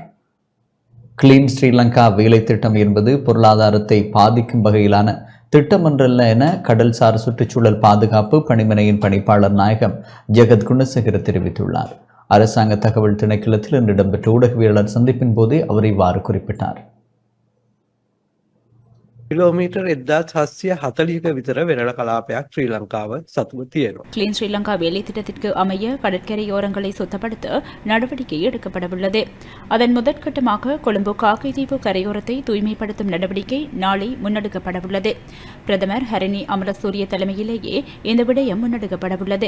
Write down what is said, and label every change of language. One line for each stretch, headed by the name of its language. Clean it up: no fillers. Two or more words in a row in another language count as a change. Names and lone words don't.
English: Clean Sri Lanka
Tamil: வேலை திட்டம் என்பது பொருளாதாரத்தை பாதிக்கும் வகையிலான திட்டமன்றல்ல என கடல்சார் சுற்றுச்சூழல் பாதுகாப்பு பணிமனையின் பணிப்பாளர் நாயகம் ஜெகத் குணசேகர் தெரிவித்துள்ளார். அரசாங்க தகவல் திணைக்களத்தில் இன்று இடம்பெற்ற ஊடகவியலாளர் சந்திப்பின் போதே அவர் இவ்வாறு குறிப்பிட்டார்.
Sinhala: කිලෝමීටර් 1740ක විතර වෙරළ කලාපයක් ශ්‍රී ලංකාව සතුව තියෙනවා.
English: Clean Sri Lanka
Tamil: வேலை திட்டத்திற்கு அமைய கடற்கரையோரங்களை சுத்தப்படுத்த நடவடிக்கை எடுக்கப்படவுள்ளது. அதன் முதற்கட்டமாக கொழும்பு காக்கைதீவு கரையோரத்தை தூய்மைப்படுத்தும் நடவடிக்கை நாளை முன்னெடுக்கப்படவுள்ளது. பிரதமர் ஹரணி அமரசூரிய தலைமையிலேயே இந்த விடயம் முன்னெடுக்கப்படவுள்ளது.